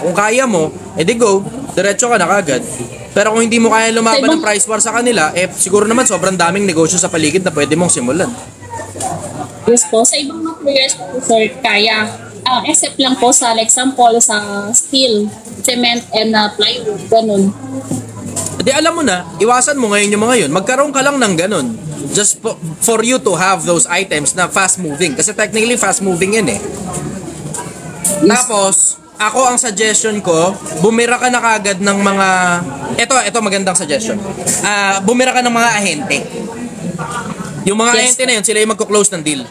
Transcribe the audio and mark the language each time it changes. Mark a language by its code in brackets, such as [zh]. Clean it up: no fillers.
[tl] Kung kaya mo, edi go, diretso ka na kagad. Pero kung hindi mo kaya lumaban ng price war sa kanila, siguro naman sobrang daming negosyo sa paligid na pwede mong simulan. Yes po, sa ibang mga players po, sir, kaya. Except lang po sa example sa steel, cement, and plywood, ganun. Di alam mo na, iwasan mo ngayon yung mga yun. Magkaroon ka lang ng ganun. [en] Just for you to have those items na fast moving. [tl] Kasi technically fast moving yan eh. Yes. Tapos, ako ang suggestion ko, bumira ka na kagad ng mga... Ito magandang suggestion. Bumira ka ng mga ahente. Yung mga ahente na yun, sila yung magko-close ng deal.